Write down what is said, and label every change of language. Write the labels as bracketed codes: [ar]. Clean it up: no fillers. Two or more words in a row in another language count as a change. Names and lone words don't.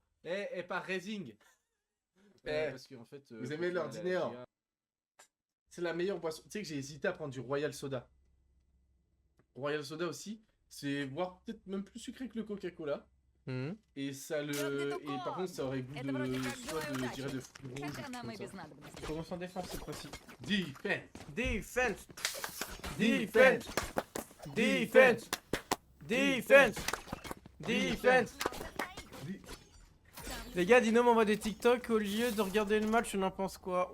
[fr] Et par Raising. Parce qu'en fait... vous aimez l'ordinaire. C'est la meilleure boisson. Tu sais que j'ai hésité à prendre du Royal Soda. Royal Soda aussi, c'est voire peut-être même plus sucré que le Coca-Cola. Et ça le... Et par contre, ça aurait goût de... Soit de... Je dirais de fruits rouges. [ru] Хотя нам и [fr] comme [ru] без [fr] ça. [ru] надобности. [fr] On commence en défense cette fois-ci. Defense. Defense! Defense. Defense! Defense! Defense! Les gars, Dino m'envoie des TikTok au lieu de regarder le match, on en pense quoi?